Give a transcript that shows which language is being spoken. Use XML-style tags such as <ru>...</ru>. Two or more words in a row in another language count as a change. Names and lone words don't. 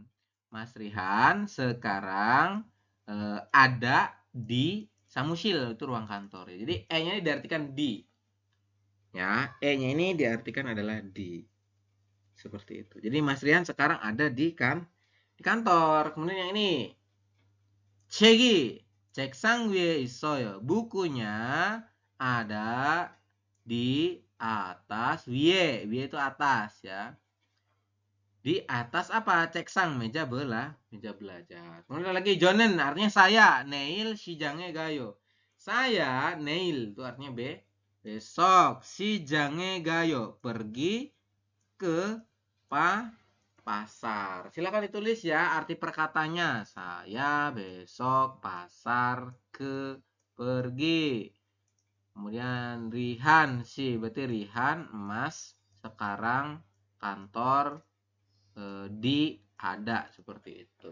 <id>Mas Rihan sekarang ada di Samushil, itu ruang kantor ya. Jadi E-nya diartikan di. Ya, E-nya ini diartikan adalah di. Seperti itu. Jadi Mas Rian sekarang ada di kantor. Kemudian yang ini.</id> <ko>책이 책상 위에 있어요.</ko> <id>Bukunya ada di atas wiye. Wiye itu atas ya. Di atas apa? Ceksang, meja belajar. Kemudian lagi Jonen artinya saya.</id> <ko>Neil 시장에 가요.</ko> <id>Saya Neil itu artinya besok.</id> <ko>시장에 가요.</ko> <id>Pergi ke pasar. Silakan ditulis ya arti perkatanya. Saya besok pasar pergi. Kemudian Rihan sih, berarti Rihan emas sekarang kantor di ada, seperti itu.</id>